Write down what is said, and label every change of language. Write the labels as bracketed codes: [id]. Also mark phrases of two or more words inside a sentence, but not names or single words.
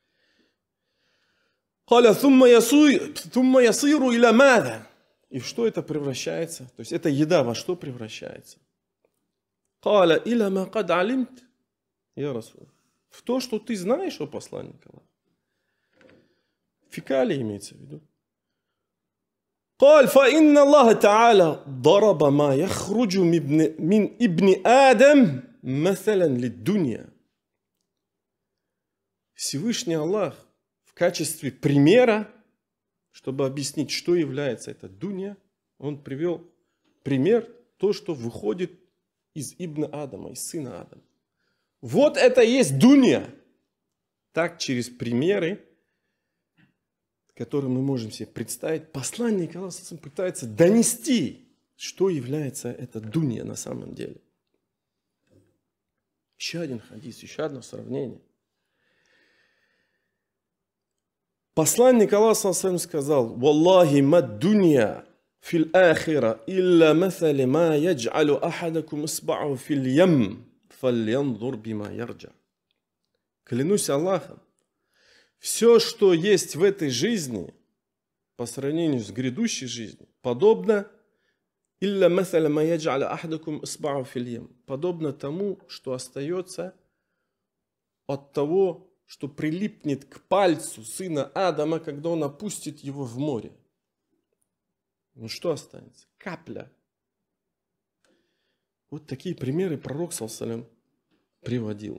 [ru] И в что это превращается? То есть эта еда во что превращается? В то, что ты знаешь, о посланник Аллаха. Фекалии имеется в виду. [ar] قال فإن الله تعالى ضرب ما يخرج من ابن آدم مثلا للدنيا. [ru] Всевышний Аллах в качестве примера, чтобы объяснить, что является эта дунья, он привел пример, то, что выходит из Ибн Адама, из сына Адама. Вот это и есть дунья. Так через примеры, который мы можем себе представить, посланник Аллаха пытается донести, что является эта дунья на самом деле. Еще один хадис, еще одно сравнение. Посланник Аллаха сказал: [ar] «والله ما الدنيا في الآخرة إلا مثل ما يجعل أحدكم إصبعه في اليم فلينظر بم يرجع». [ru] Клянусь Аллахом, все, что есть в этой жизни, по сравнению с грядущей жизнью, подобно [ar] إلا مثل ما يجعل أحدكم إصبعه في اليم, [ru] подобно тому, что остается от того, что прилипнет к пальцу сына Адама, когда он опустит его в море. Ну что останется? Капля. Вот такие примеры пророк ﷺ приводил.